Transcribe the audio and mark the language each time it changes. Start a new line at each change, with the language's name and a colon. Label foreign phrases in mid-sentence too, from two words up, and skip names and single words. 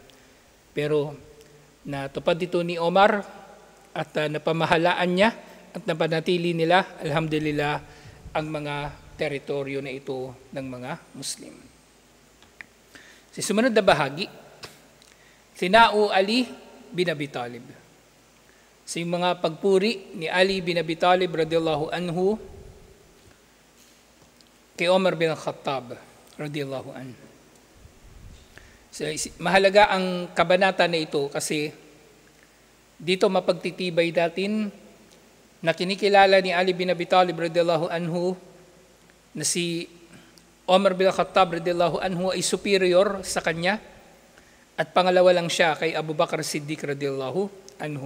Filipino: Pero natupad ito ni Omar at napamahalaan niya at napanatili nila, alhamdulillah, ang mga teritoryo na ito ng mga Muslim. Sa sumunod na bahagi, Sinau Ali bin Abi Talib. Sa mga pagpuri ni Ali bin Abi Talib
Arabic: رضي الله عنه
Filipino: kay Omar bin Khattab
Arabic: رضي الله عنه.
Filipino: So, mahalaga ang kabanata na ito kasi dito mapagtitibay natin na kinikilala ni Ali bin Abi Talib
Arabic: رضي الله عنه
Filipino: na si Omar bin Khattab
Arabic: رضي الله عنه
Filipino: ay superior sa kanya at pangalawa lang siya kay Abu Bakr Siddiq
Arabic: رضي الله عنه.